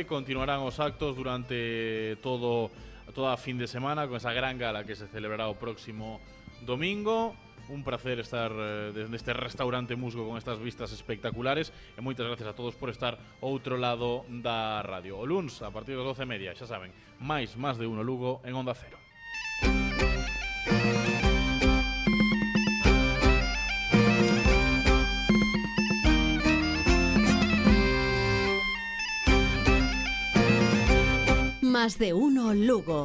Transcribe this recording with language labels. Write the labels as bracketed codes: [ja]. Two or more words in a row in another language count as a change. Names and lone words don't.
[gl] Continuarán os actos durante toda a fin de semana con esa gran gala que se celebrará o próximo domingo. Un placer estar neste restaurante Musgo con estas vistas espectaculares e moitas gracias a todos por estar ao outro lado da radio. O luns, a partir das 12:30, xa saben, máis de uno Lugo en Onda Cero. Más de uno Lugo.